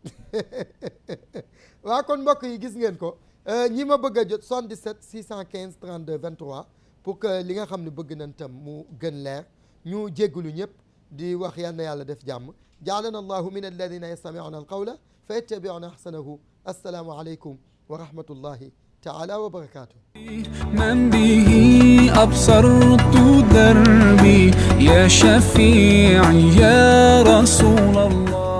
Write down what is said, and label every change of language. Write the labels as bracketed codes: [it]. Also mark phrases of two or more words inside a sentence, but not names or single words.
[wo] waa kon mbokk yi gis ngeen ko ñi ma bëgg a jot 77 615 32 23 [fr] pour que [wo] li nga xam ne bëgg nañ tam mu gën leer ñu jéggalu ñëpp di wax yal na yàlla def jàmm [ar] جعلنا الله من الذين يستمعون القول فيتبعون أحسنه السلام عليكم ورحمة الله تعالى وبركاته من به أبصرت دربي يا شفيعي يا رسول الله